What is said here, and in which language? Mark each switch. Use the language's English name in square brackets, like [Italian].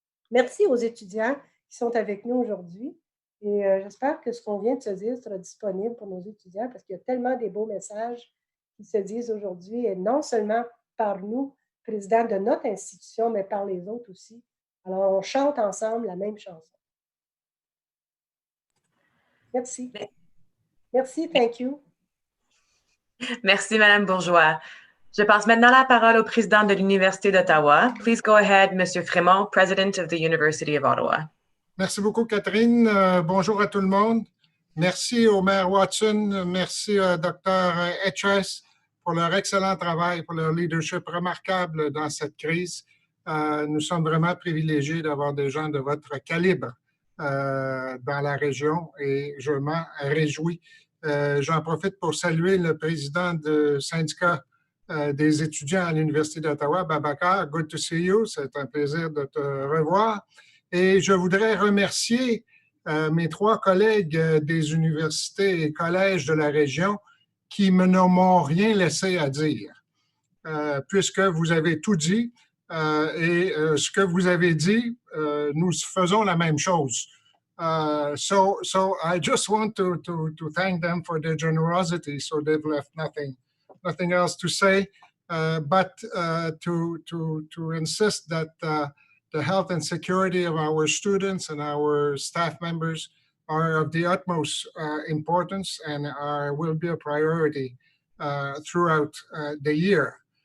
[French] Merci aux étudiants qui sont avec nous aujourd'hui et j'espère que ce qu'on vient de se dire sera disponible pour nos étudiants parce qu'il y a tellement des beaux messages qui se disent aujourd'hui et non seulement par nous, présidents de notre institution, mais par les autres aussi. Alors, on chante ensemble la même chanson. Merci. Merci, [English] thank you. [French] Merci, Madame Bourgeois. Je passe maintenant la parole au président de l'Université d'Ottawa. [English] Please go ahead, Monsieur Frémont, President of the University of Ottawa. [French] Merci beaucoup, Catherine. Bonjour à tout le monde. Merci au maire Watson, merci au docteur Etches pour leur excellent travail, pour leur leadership remarquable dans cette crise. Nous sommes vraiment privilégiés d'avoir des gens de votre calibre dans la région et je m'en réjouis. J'en profite pour saluer le président du syndicat des étudiants à l'Université d'Ottawa, Babacar. [English] Good to see you. [French] C'est un plaisir de te revoir. Et je voudrais remercier mes 3 collègues des universités et collèges de la région qui ne m'ont rien laissé à dire, puisque vous avez tout dit. Et ce que vous avez dit, nous faisons la même chose. [English] So I just want to thank them for their generosity. So they've left nothing else to say, but to insist that the health and security of our students and our staff members are of the utmost importance and will be a priority throughout the year.